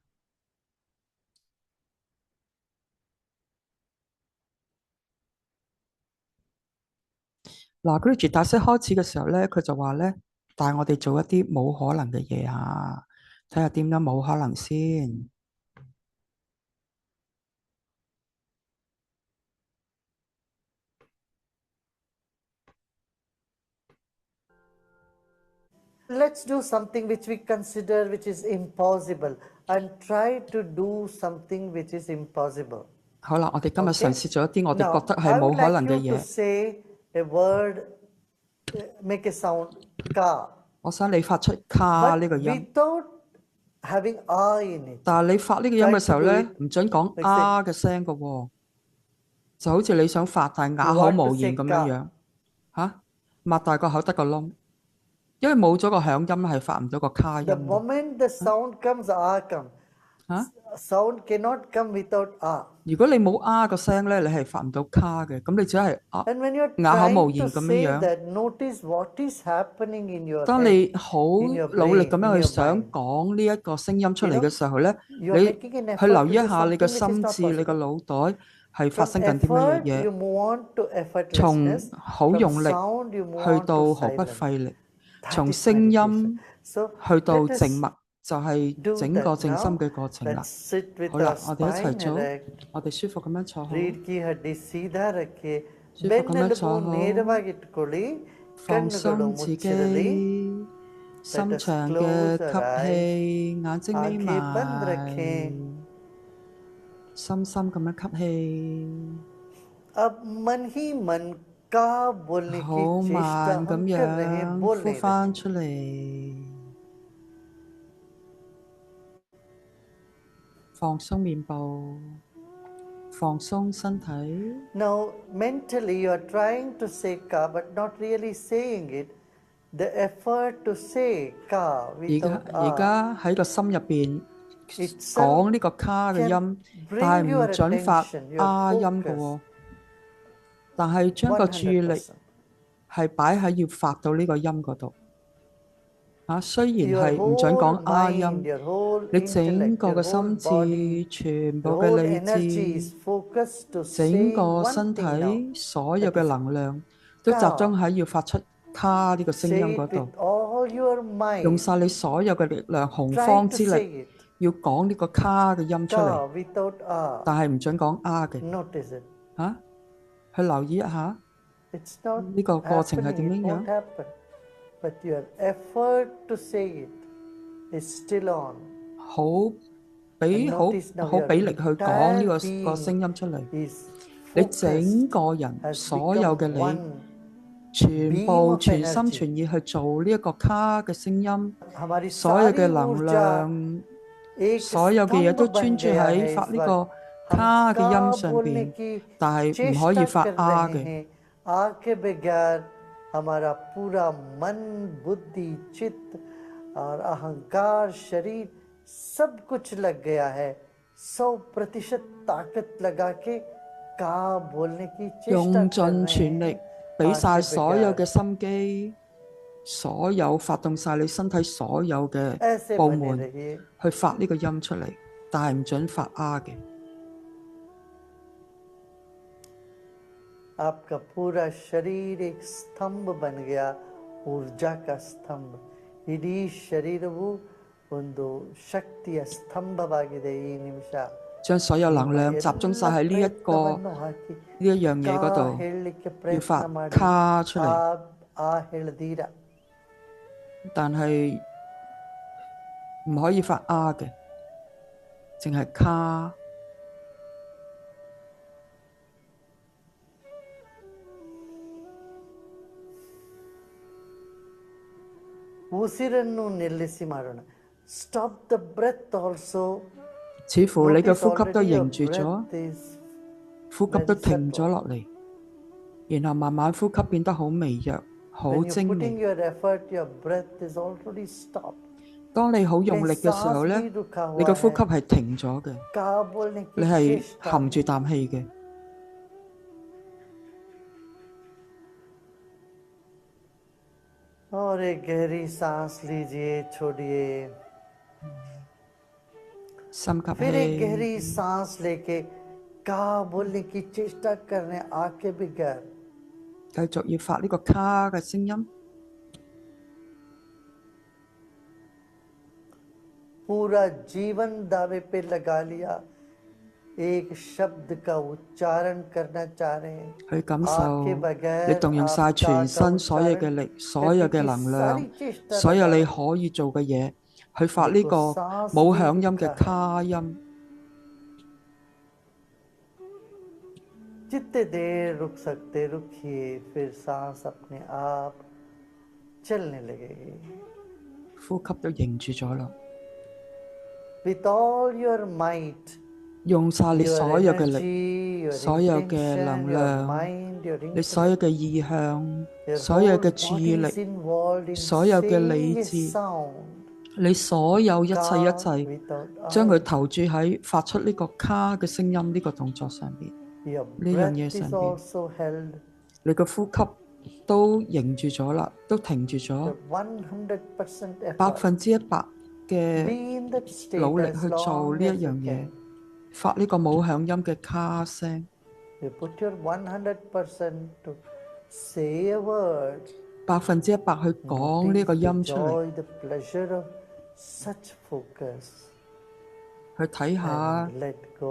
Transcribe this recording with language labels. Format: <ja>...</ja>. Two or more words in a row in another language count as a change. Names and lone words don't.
<yue>嗱，Guruji 大師開始嘅時候咧，佢就話咧，帶我哋做一啲冇可能嘅嘢啊，睇下點樣冇可能先。</yue> <en>Let's do something which we consider which is impossible and try to do something which is impossible.</en> <yue>好啦，我哋今日嘗</yue> <en>Okay?</en> <yue>試做一啲我哋覺</yue> <en>Now,</en> <yue>得係</yue> <en>I</en> <yue>冇</yue> <en>would</en> <yue>可</yue> <en>like</en> <yue>能嘅</yue> <en>you to</en> <yue>嘢。</yue> <en>say a word, make a sound, ka,</en> <yue>我想你發出卡呢</yue> <en>but</en> <yue>個音，</yue> <en>without having I in it.</en> <yue>但係你發呢個音</yue> <en>Try</en> <yue>嘅時</yue> <en>to</en> <yue>候</yue> <en>do</en> <yue>咧，</yue> <en>it</en> <yue>唔準講</yue> <en>like say,</en> <yue>啊嘅聲嘅喎，就好似你想發但係</yue> <en>you</en> <yue>啞口</yue> <en>want to</en> <yue>無</yue> <en>say</en> <yue>言咁樣</yue> <en>ka.</en> <yue>樣嚇，擘大個口得個窿，因為冇咗個響音係發唔到個卡音</yue> <en>The</en> <yue>嘅</yue> <en>moment the sound comes, ah comes.</en> <yue>嚇。</yue> <en>Sound cannot come without ah.</en> <yue>如果你冇啊個聲咧，你係發唔到卡嘅，咁你只係啊</yue> <en>And when you're</en> <yue>啞口無</yue> <en>trying to</en> <yue>言咁樣</yue> <en>say</en> <yue>樣。</yue> <en>that, notice what is happening in your</en> <yue>當</yue> <en>head,</en> <yue>你好</yue> <en>in your</en> <yue>努力咁</yue> <en>brain, in</en> <yue>樣去</yue> <en>your</en> <yue>想</yue> <en>mind.</en> <yue>講呢一個聲音出</yue> <en>You</en> <yue>嚟</yue> <en>know,</en> <yue>嘅時候咧，</yue> <en>you're</en> <yue>你</yue> <en>making an</en> <yue>去</yue> <en>effort</en> <yue>留意</yue> <en>to</en> <yue>一</yue> <en>do</en> <yue>下你嘅</yue> <en>something which is</en> <yue>心</yue> <en>not</en> <yue>智、你個</yue> <en>possible.</en> <yue>腦袋係發</yue> <en>From</en> <yue>生緊啲乜嘢</yue> <en>effort,</en> <yue>嘢，</yue> <en>you move on to</en> <yue>從</yue> <en>effortlessness.</en> <yue>好</yue> <en>From</en> <yue>用力</yue> <en>sound, you move</en> <yue>去</yue> <en>on to</en> <yue>到毫不</yue> <en>silence.</en> <yue>費力，</yue> <en>That</en> <yue>從</yue> <en>is</en> <yue>聲</yue> <en>meditation.</en> <yue>音</yue> <en>So</en> <yue>去到</yue> <en>let</en> <yue>靜</yue> <en>us</en> <yue>默，就係</yue> <en>do</en> <yue>整個</yue> <en>that</en> <yue>靜心</yue> <en>now.</en> <yue>嘅過程</yue> <en>Let's</en> <yue>啦。</yue> <en>sit with</en> <yue>好</yue> <en>our</en> <yue>啦，我哋一齊</yue> <en>spine</en> <yue>做，</yue> <en>erect.</en> <yue>我哋舒服咁樣坐好，</yue> <hi>रीढ़ की हड्डी सीधा रखें.</hi> <yue>舒服咁樣</yue> <kn>ಬೆನ್ನೆಲುಬು</kn> <yue>坐好，</yue> <kn>ನೇರವಾಗಿಟ್ಟುಕೊಳ್ಳಿ.</kn> <yue>放</yue> <kn>ಕಣ್ಣುಗಳು</kn> <yue>鬆自</yue> <kn>ಮುಚ್ಚಿರಲಿ.</kn> <yue>己。</yue> <en>Let</en> <yue>深</yue> <en>us</en> <yue>長</yue> <en>close</en> <yue>嘅</yue> <en>our</en> <yue>吸</yue> <en>eyes.</en> <yue>氣，眼睛眯</yue> <hi>आंखें बंद</hi> <yue>埋，</yue> <hi>रखें.</hi> <yue>深深咁樣吸氣，</yue> <hi>अब मन ही मन का बोलने की</hi> <yue>好</yue> <hi>चेष्टा</hi> <yue>慢咁</yue> <hi>हम कर रहे हैं,</hi> <yue>樣</yue> <hi>बोल</hi> <yue>呼</yue> <hi>नहीं</hi> <yue>翻</yue> <hi>रहे.</hi> <yue>出嚟，放鬆面部，放鬆身體。</yue> <en>Now, mentally you are trying to say ka but not really saying it. The effort to say ka</en> <yue>而家</yue> <en>without</en> <yue>而</yue> <en>a</en> <yue>家喺個心入邊</yue> <en>itself</en> <yue>講呢個卡嘅</yue> <en>can</en> <yue>音， 但</yue> <en>bring</en> <yue>係</yue> <en>your</en> <yue>唔準發</yue> <en>attention, your</en> <yue>啊音嘅</yue> <en>focus</en> <yue>喎，但係將個注意力</yue> <en>100%.</en> <yue>係擺喺要發到呢個音嗰度。雖然</yue> <en>Your</en> <yue>係唔準</yue> <en>whole</en> <yue>講 啊</yue> <en>mind,</en> <yue>音，</yue> <en>your whole</en> <yue>你整</yue> <en>intellect,</en> <yue>個</yue> <en>your</en> <yue>嘅</yue> <en>whole</en> <yue>心</yue> <en>body,</en> <yue>智、全部</yue> <en>your</en> <yue>嘅</yue> <en>whole</en> <yue>理</yue> <en>energy is</en> <yue>智、</yue> <en>focused to</en> <yue>整</yue> <en>say</en> <yue>個</yue> <en>one</en> <yue>身</yue> <en>thing now.</en> <yue>體所有</yue> <en>That</en> <yue>嘅</yue> <en>is</en> <yue>能量都集</yue> <en>ka.</en> <yue>中喺要發出卡呢個聲音</yue> <en>Say</en> <yue>嗰</yue> <en>it</en> <yue>度，</yue> <en>with all your</en> <yue>用</yue> <en>mind.</en> <yue>晒你所有嘅力量、洪</yue> <en>Try</en> <yue>荒</yue> <en>to</en> <yue>之</yue> <en>say</en> <yue>力，</yue> <en>it.</en> <yue>要講呢個卡嘅音出嚟，</yue> <en>Ka without a.</en> <yue>但係唔準講啊嘅。</yue> <en>Notice it.</en> <yue>去留意一下</yue> <en>It's not</en> <yue>呢個過程係</yue> <en>happening.</en> <yue>點</yue> <en>It</en> <yue>樣</yue> <en>won't</en> <yue>樣。</yue> <en>happen. But your effort to say it is still on.</en> <yue>好</yue> <en>And</en> <yue>俾好</yue> <en>notice now</en> <yue>好</yue> <en>your</en> <yue>俾力去講呢</yue> <en>entire</en> <yue>個</yue> <en>being</en> <yue>聲音出嚟。</yue> <en>is</en> <yue>你</yue> <en>focused,</en> <yue>整個人</yue> <en>has</en> <yue>所有</yue> <en>become</en> <yue>嘅你，</yue> <en>one</en> <yue>全</yue> <en>beam</en> <yue>部</yue> <en>of</en> <yue>全心</yue> <en>energy.</en> <yue>全意去做呢一個卡嘅聲音，</yue> <hi>हमारी</hi> <yue>所有</yue> <hi>सारी</hi> <yue>嘅能</yue> <hi>ऊर्जा</hi> <yue>量，</yue> <hi>एक</hi> <yue>所有嘅嘢</yue> <hi>स्तंभ</hi> <yue>都</yue> <hi>बन</hi> <yue>專注</yue> <hi>गया</hi> <yue>喺</yue> <hi>है</hi> <yue>發</yue> <hi>इस</hi> <yue>呢</yue> <hi>वक्त.</hi> <yue>個</yue> <hi>हम</hi> <yue>卡嘅</yue> <hi>का</hi> <yue>音上</yue> <hi>बोलने</hi> <yue>邊，</yue> <hi>की</hi> <yue>但係唔可</yue> <hi>चेष्टा</hi> <yue>以發</yue> <hi>कर</hi> <yue>啊</yue> <hi>रहे</hi> <yue>嘅。</yue> <hi>हैं. आ के बगैर हमारा पूरा मन, बुद्धि, चित्त और अहंकार, शरीर सब कुछ लग गया है. 100% ताकत लगा के का बोलने की चेष्टा</hi> <yue>用</yue> <hi>कर</hi> <yue>盡</yue> <hi>रहे</hi> <yue>全力，</yue> <hi>हैं.</hi> <yue>俾</yue> <hi>आ</hi> <yue>晒</yue> <hi>के</hi> <yue>所有</yue> <hi>बगैर</hi> <yue>嘅心機，所有發動晒你身體所有嘅</yue> <hi>ऐसे</hi> <yue>部</yue> <hi>बने</hi> <yue>門</yue> <hi>रहिए.</hi> <yue>去發呢個音出嚟，但係唔準發啊嘅。</yue> <hi>आपका पूरा शरीर एक स्तंभ बन गया, ऊर्जा का ಸ್ತಂಭ.</hi> <kn>ಇಡೀ ಶರೀರವು ಒಂದು ಶಕ್ತಿಯ ಸ್ತಂಭವಾಗಿದೆ ಈ ನಿಮಿಷ.</kn> <yue>將所有能</yue> <kn>ನಿಮ್ಮ</kn> <yue>量集中晒</yue> <kn>ಎಲ್ಲ</kn> <yue>喺呢一個</yue> <kn>ಪ್ರಯತ್ನವನ್ನು ಹಾಕಿ</kn> <yue>呢一樣嘢嗰</yue> <kn>ಕಾ</kn> <yue>度，</yue> <kn>ಹೇಳಲಿಕ್ಕೆ</kn> <yue>要</yue> <kn>ಪ್ರಯತ್ನ</kn> <yue>發</yue> <kn>ಮಾಡಿ.</kn> <yue>卡出嚟，</yue> <kn>ಹೇಳ್ದೀರಾ.</kn> <yue>但係唔可以發嘅，淨係卡。</yue> <kn>ಉಸಿರನ್ನು ನಿಲ್ಲಿಸಿ ಮಾಡೋಣ.</kn> <en>stop the breath also.</en> <yue>似乎你嘅呼吸都凝住咗， 呼吸都停咗落嚟，然後慢慢呼吸變得好微弱、好精微。當你好用力嘅時候呢，你嘅呼吸係停咗嘅，你係含住啖氣嘅。</yue> <hi>और एक गहरी सांस लीजिए, छोड़िए. फिर एक गहरी सांस लेके का बोलने की चेष्टा करने, आंखें भी गैर.</hi> <yue>繼續要發呢個卡嘅聲音。</yue> <hi>पूरा जीवन दावे पे लगा लिया. एक शब्द का उच्चारण करना चाह रहे हैं.</hi> <yue>去感受你動用晒全身所有嘅力、所有嘅能量、所有你可以做嘅嘢，去發呢個冇響音嘅卡音。</yue> <hi>जितने देर रुक सकते रुकिए, फिर सांस अपने आप चलने लगेगी.</hi> <yue>呼吸都凝住咗啦。</yue> <en>With all your might,</en> <yue>用晒你所有嘅力、</yue> <en>your</en> <yue>所有嘅</yue> <en>intention,</en> <yue>能</yue> <en>your</en> <yue>量、</yue> <en>mind, your</en> <yue>你所有嘅意向、</yue> <en>your</en> <yue>所有</yue> <en>whole</en> <yue>嘅注意</yue> <en>body</en> <yue>力、</yue> <en>is involved in</en> <yue>所有嘅</yue> <en>saying</en> <yue>理</yue> <en>a</en> <yue>智，</yue> <en>sound.</en> <yue>你所有一切</yue> <en>without</en> <yue>將佢投注喺發出呢個卡嘅聲音呢個動作上邊，</yue> <en>Your</en> <yue>呢樣嘢</yue> <en>breath</en> <yue>上</yue> <en>is</en> <yue>邊，</yue> <en>also held.</en> <yue>你嘅呼吸都凝住咗啦，都停住咗，</yue> <en>The 100% effort.</en> <yue>100%嘅</yue> <en>Be in that state</en> <yue>努力</yue> <en>as</en> <yue>去做</yue> <en>long</en> <yue>呢一</yue> <en>as you</en> <yue>樣嘢，</yue> <en>can.</en> <yue>發呢個冇響音嘅卡聲。</yue> <en>You put your 100% to say a word.</en> <yue>100% 去講呢個音出嚟，</yue> <en>Enjoy the pleasure of such focus.</en> <yue>去睇下</yue> <en>And let go.</en>